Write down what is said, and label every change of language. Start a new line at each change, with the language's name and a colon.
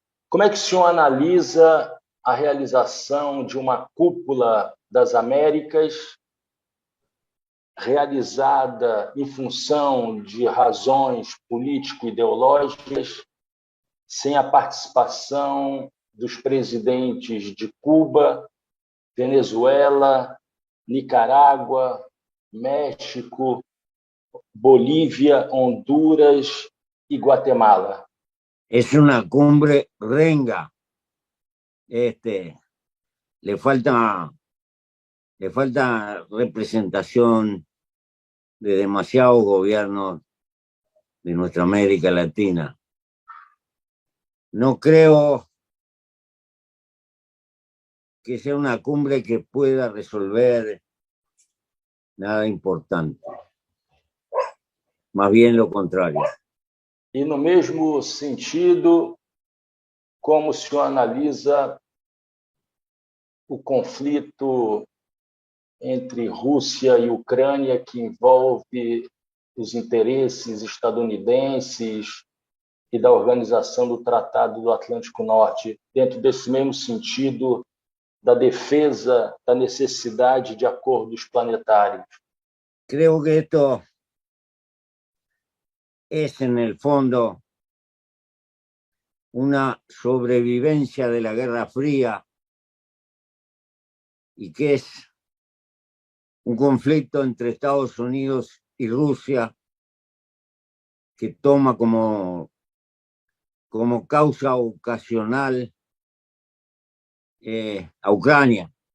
Portuguese: Como é que o senhor analisa a realização de uma cúpula das Américas realizada em função de razões político-ideológicas, sem a participação dos presidentes de Cuba, Venezuela, Nicarágua, México, Bolívia, Honduras e Guatemala?
Spanish: Es una cumbre renga. Le falta representación de demasiados gobiernos de nuestra América Latina. No creo que sea una cumbre que pueda resolver nada importante. Más bien lo contrario.
Portuguese: E no mesmo sentido, como o senhor analisa o conflito entre Rússia e Ucrânia, que envolve os interesses estadunidenses e da Organização do Tratado do Atlântico Norte, dentro desse mesmo sentido da defesa da necessidade de acordos planetários?
Spanish: Creo que esto es en el fondo una sobrevivencia de la Guerra Fría y que es un conflicto entre Estados Unidos y Rusia que toma como causa ocasional a Ucrania.